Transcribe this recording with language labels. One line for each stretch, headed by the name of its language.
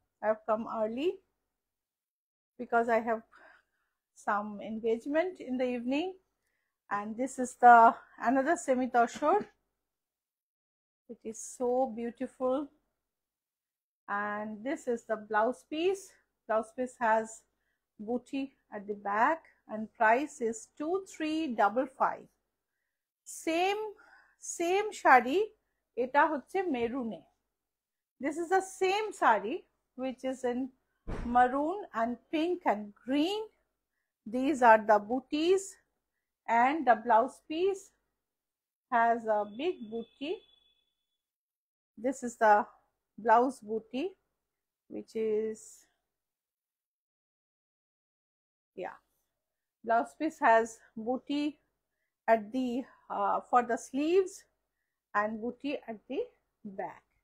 English: I have come early because I have some engagement in the evening, and this is the another semi toshor. It is so beautiful, and this is the blouse piece. Blouse piece has booty at the back, and price is 2355. Same shari,
Bangla: এটা হচ্ছে মেরুনে।
English: This is the same sari which is in maroon and pink and green. These are the booties, and the blouse piece has a big booty. This is the blouse booty, which is, yeah, blouse piece has booty at the for the sleeves and booty at the back.